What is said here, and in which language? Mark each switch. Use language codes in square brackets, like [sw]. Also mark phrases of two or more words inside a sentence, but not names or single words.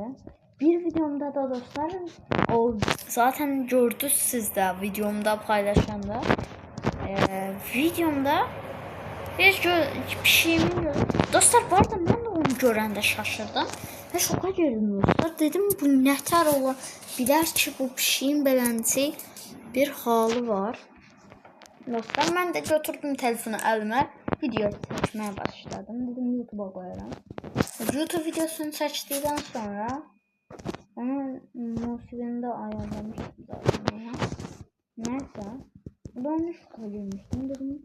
[tr] Bir videomda da dostlar o zaten gördünüz siz de videomda paylaşanda videomda bir şeyimi gördüm. Dostlar bu arada ben de onu görəndə şaşırdım ve şoka girdim dostlar. [az] Dedim bu nətər ola bilər ki bu pişiyin beləncə bir halı var. [tr] Dostlar ben de götürdüm telefonu elime video çekmeye başladım. Dedim YouTube'a koyarım. YouTube videosunu seçtikten sonra onun musiğini de ayarlamıştım zaten ya. Neyse. Ben şu koymuştum dedim.